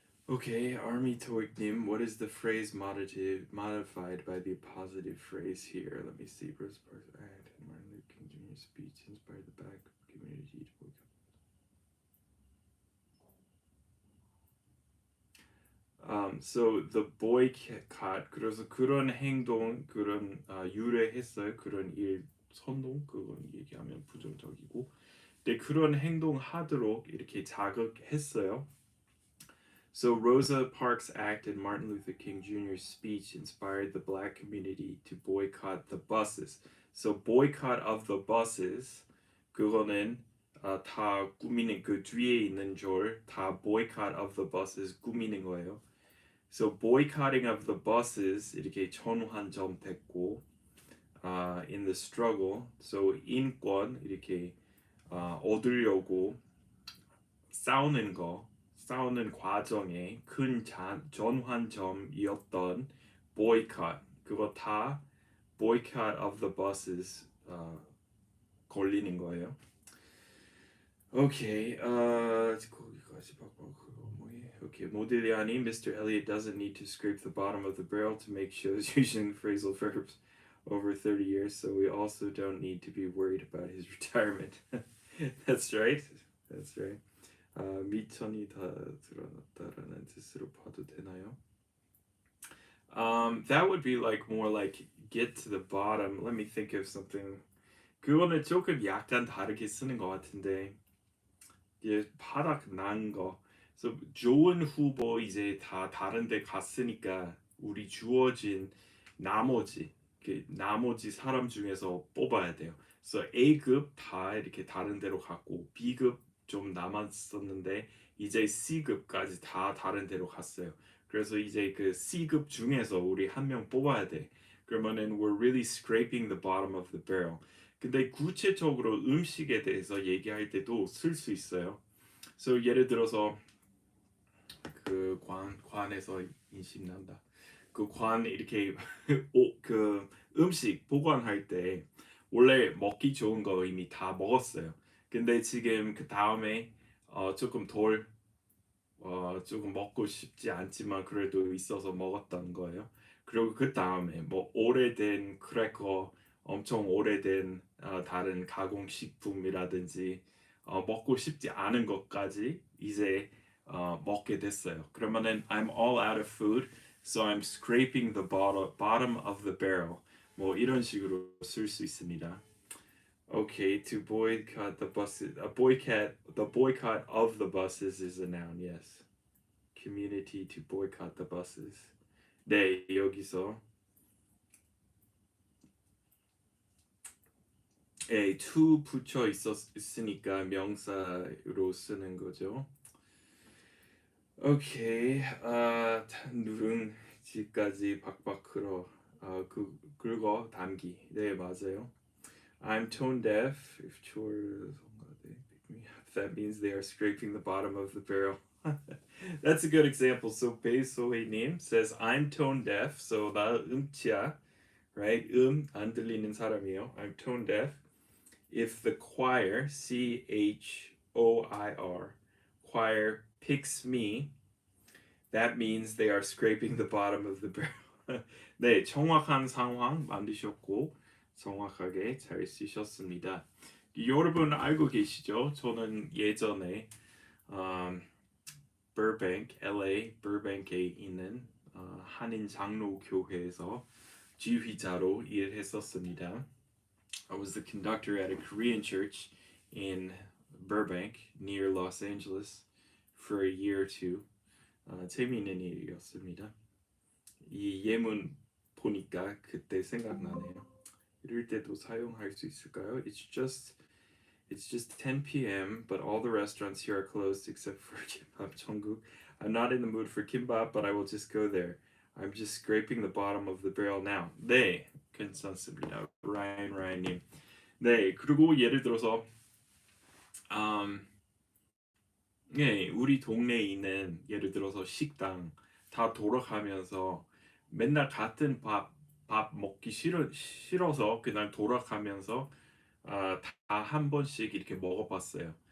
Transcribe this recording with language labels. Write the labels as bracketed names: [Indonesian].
[English] Okay, Army Toiknim, what is the phrase modified by the positive phrase here? Let me see. Rosa Parks' act and Martin Luther King Jr.'s speech inspired the black community to boycott. So the boycott, [Korean] 그래서 그런 행동, 그런 유래했어요. 그런 일 선동, 그건 얘기하면 부정적이고. 근데 그런 행동 하도록 이렇게 자극했어요. [English] So Rosa Parks' act and Martin Luther King Jr.'s speech inspired the black community to boycott the buses. [Korean] So [English] boycott of the buses, [Korean] 그거는 다 꾸미는 그 뒤에 있는 절 다 boycott of the buses 꾸미는 거예요. [English] So boycotting of the buses [Korean] 이렇게 전환점 됐고 [English] in the struggle. [Korean] So 인권 이렇게 얻으려고 싸우는 과정에 큰 전환점이었던 boycott 그거 다 [English] boycott of the buses [Korean] 걸리는 거예요. 오케이, 거기까지 바꿔 그거 뭐예? 오케이, 모딜리아니, Mr. [English] Elliot doesn't need to scrape the bottom of the barrel to make shows using phrasal verbs over 30 years, so we also don't need to be worried about his retirement. That's right. That's right. [Korean] 미천이 다 드러났다라는 뜻으로 봐도 되나요? [English] That would be like more like get to the bottom. Let me think of something. [Korean] 그거는 조금 약간 다르게 쓰는 것 같은데, 예, 바닥 난 거. 그래서 좋은 후보 이제 다 다른 데 갔으니까 우리 주어진 나머지 사람 중에서 뽑아야 돼요. 그래서 A급 다 이렇게 다른 데로 갔고 B급 좀 남았었는데 이제 C급까지 다 다른 데로 갔어요. 그래서 이제 그 C급 중에서 우리 한 명 뽑아야 돼. 그러면은 [English] we're really scraping the bottom of the barrel. [Korean] 근데 구체적으로 음식에 대해서 얘기할 때도 쓸 수 있어요. So 예를 들어서 그 관에서 인식 난다. 그 관 이렇게 그 음식 보관할 때 원래 먹기 좋은 거 이미 다 먹었어요. 근데 지금 그 다음에 조금 조금 먹고 싶지 않지만 그래도 있어서 먹었던 거예요. 그리고 그 다음에 뭐 오래된 크래커, 엄청 오래된 다른 가공식품이라든지 먹고 싶지 않은 것까지 이제 먹게 됐어요. 그러면은 [English] I'm all out of food, so I'm scraping the bottom of the barrel. [Korean] 뭐 이런 식으로 쓸 수 있습니다. [English] Okay, to boycott the buses, the boycott of the buses is a noun. Yes. Community to boycott the buses. [Korean] 네, 여기서 to 붙여 있으니까 명사로 쓰는 거죠. 오케이, 누룽지까지 박박 끌어. 긁어 담기. 네, 맞아요. [English] I'm tone deaf. If chores, that means they are scraping the bottom of the barrel. That's a good example. So 베이소이님 says I'm tone deaf. [Korean] So 나 음치야, right? 안 들리는 사람이에요. [English] I'm tone deaf. If the choir, choir, choir picks me, that means they are scraping the bottom of the barrel. [Korean] 네, 정확한 상황 만드셨고 정확하게 잘 쓰셨습니다. 여러분 알고 계시죠? 저는 예전에 Burbank, LA, Burbank에 있는 한인 장로교회에서 지휘자로 일했었습니다. [English] I was the conductor at a Korean church in Burbank, near Los Angeles, for a year or two. [Korean] 재미있는 일이었습니다. 이 예문 보니까 그때 생각나네요. 이럴 때도 사용할 수 있을까요? [English] It's just 10 p.m. but all the restaurants here are closed except for Kimbap Jonguk. I'm not in the mood for kimbap, but I will just go there. I'm just scraping the bottom of the barrel now. [Korean] 네, 괜찮습니다. 라인님. 네, 그리고 예를 들어서 네, 우리 동네에 있는 예를 들어서 식당 다 돌아가면서 맨날 같은 밥 먹기 싫어서 그냥 돌아가면서 다 한 번씩 이렇게 먹어봤어요.